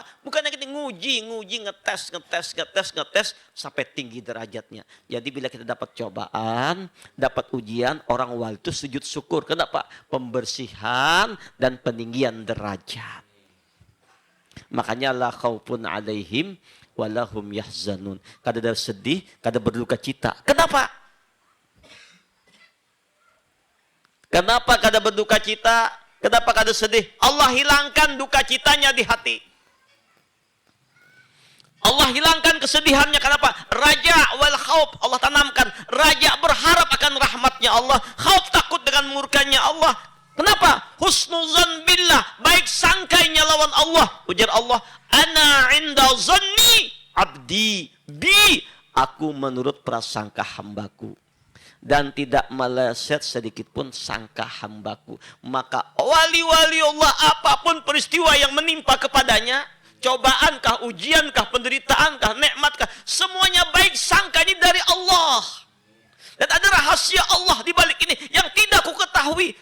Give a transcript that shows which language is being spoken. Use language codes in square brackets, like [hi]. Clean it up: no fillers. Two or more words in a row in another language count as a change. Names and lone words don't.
[id] Bukannya kita nguji, ngetes sampai tinggi derajatnya. Jadi bila kita dapat cobaan, dapat ujian, orang wali itu sujud syukur. Kenapa? Pembersihan dan peninggian derajat. [ar] Makanya لا خوف عليهم ولا هم يحزنون. [bjn] Kada ada sedih, kada berduka cita. [id] Kenapa? [bjn] Kenapa kada berduka cita? Kenapa kada sedih? [id] Allah hilangkan duka citanya di hati. Allah hilangkan kesedihannya. Kenapa? [ar] الرجاء والخوف. [id] Allah tanamkan. Raja berharap akan rahmatnya Allah. Khauf takut dengan murkanya Allah. [ar] Kenapa? حسن الظن بالله. [bjn] Baik sangkainya lawan Allah. [ar] Ujar Allah. أنا عند ظن عبدي بي. [id] Aku menurut prasangka hambaku. Dan tidak meleset sedikit pun sangka hambaku. Maka wali-wali Allah apapun peristiwa yang menimpa kepadanya. Cobaankah, ujiankah, penderitaankah, nikmatkah. Semuanya baik sangka ini dari Allah. Dan ada rahasia Allah di balik ini yang tidak ku ketahui.